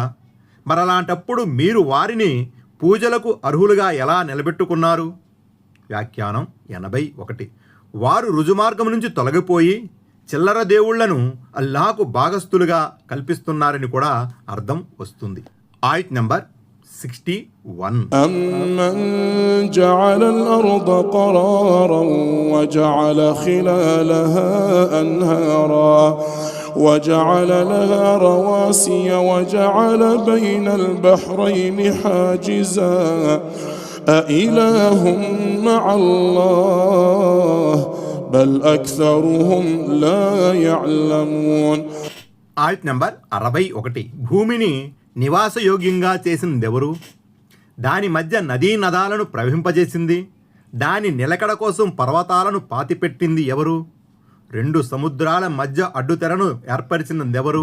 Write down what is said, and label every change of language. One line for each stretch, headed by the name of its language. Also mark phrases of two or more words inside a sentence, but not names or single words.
Telugu: మరలాంటప్పుడు మీరు వారిని పూజలకు అర్హులుగా ఎలా నిలబెట్టుకున్నారు? వ్యాఖ్యానం 81. వారు రుజుమార్గం నుంచి తొలగిపోయి చిల్లర దేవుళ్లను అల్లాహకు భాగస్థులుగా కల్పిస్తున్నారని కూడా అర్థం వస్తుంది. ఆయత్ నంబర్ 61.
Arabic: أَمَّنْ جَعَلَ الْأَرْضَ قَرَارًا وَجَعَلَ خِلَالَهَا أَنْهَارًا وَجَعَلَ لَهَا رَوَاسِيَ وَجَعَلَ بَيْنَ الْبَحْرَيْنِ حَاجِزًا أَإِلَٰهٌ مَّعَ اللَّهِ بَلْ أَكْثَرُهُمْ لَا يَعْلَمُونَ.
Telugu: ఆయత్ నంబర్ 61. భూమిని నివాసయోగ్యంగా చేసిందెవరు? దాని మధ్య నదీ నదాలను ప్రవహింపజేసింది, దాని నిలకడ కోసం పర్వతాలను పాతిపెట్టింది ఎవరు? 2 సముద్రాల మధ్య అడ్డుతెరను ఏర్పరిచినదెవరు?